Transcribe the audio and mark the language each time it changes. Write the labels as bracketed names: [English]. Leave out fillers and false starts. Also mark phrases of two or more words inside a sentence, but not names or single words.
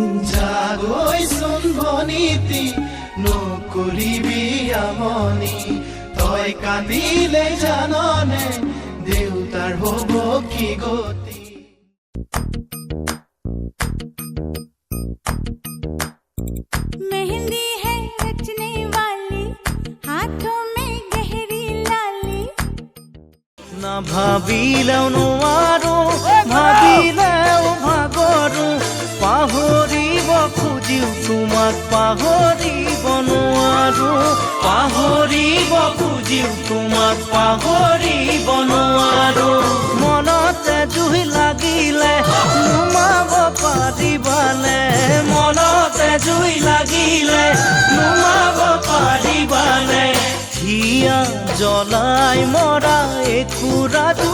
[Assamese] জাগৈচোন ভনীতি নকৰিবি আমনি তই কান্দিলে জাননে দেউতাৰ হ'ব কি গতি [Hindi] मेहंदी है रचने वाली हाथों में गहरी लाली [Assamese] না ভাবিলেও নোৱাৰো ভাবিলেও ভাগৰো পাহৰিব খুজিও তোমাক পাহৰিব নোৱাৰো পাহৰিব খুজিও তোমাক পাহৰিব নোৱাৰো মনতে জুই লাগিলে নুমাব পাৰিবানে মনতে জুই লাগিলে নুমাব পাৰিবানে হিয়া জ্বলাই মৰা একুৰা